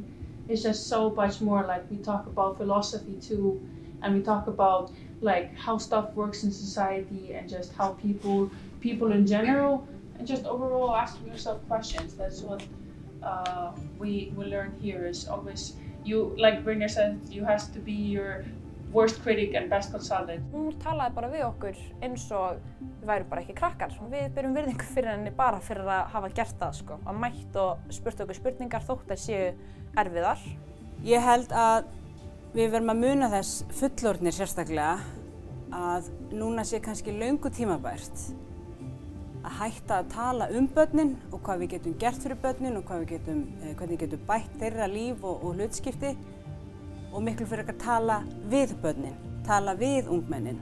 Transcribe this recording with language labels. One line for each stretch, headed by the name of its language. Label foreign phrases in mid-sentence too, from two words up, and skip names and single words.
English: It's just so much more like we talk about philosophy too, and we talk about like how stuff works in society and just how people in general, and just overall asking yourself questions. That's what we learn here is always you, like Brynjar said, you have to be your worst critic and best consultant.
Icelandic: Hún talaði bara við okkur eins og við værum bara ekki krakkar. Við berum virðingu fyrir henni bara fyrir að hafa gert það, sko. Að mætt og spurt okkur spurningar þótt að séu erfiðar. Ég held að við verðum að muna þess fullorðnir sérstaklega að núna sé kannski löngu tímabært að hætta að tala börnin og hvað við getum gert fyrir börnin og hvernig við getum bætt þeirra líf og hlutskipti og miklu fyrir að tala við börnin, tala við ungmennin.